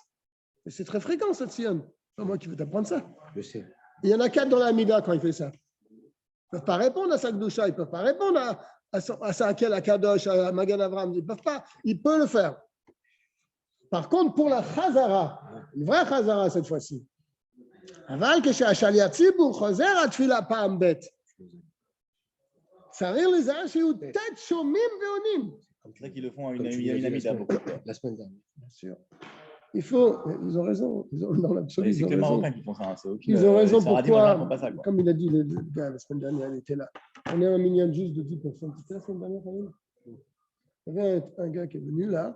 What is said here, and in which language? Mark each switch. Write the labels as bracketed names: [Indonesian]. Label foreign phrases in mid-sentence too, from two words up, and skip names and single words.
[French] Et c'est très fréquent, cette sion. C'est pas moi qui veux t'apprendre ça. Je sais. Il y en a 4 dans l'amida quand il fait ça. Ils ne peuvent pas répondre à sa gdoucha, ils ne peuvent pas répondre à sa [Hebrew] האל הקדוש, [French] à [Hebrew] מגן אברהם. [French] Ils ne peuvent pas. Il peut le faire. Par contre, pour la chazara, une vraie chazara cette fois-ci, [Hebrew] aval כשהשליח ציבור חוזר התפילה פעם ב' צריך לזהר שיהיו תת שומעים ועונים. [French] C'est vrai qu'ils le font à Comme une tu l'as dit amida beaucoup. la semaine dernière. Bien sûr. Il faut, ils ont raison, dans l'absolu, C'est ils que ont les raison. Marocains qui font ça. Ils ont raison Pourquoi pourquoi, comme il a dit le gars la semaine dernière, il était là. On est un minyan juste de 10 personnes. C'était la semaine dernière, quand même. Il y avait un gars qui est venu là.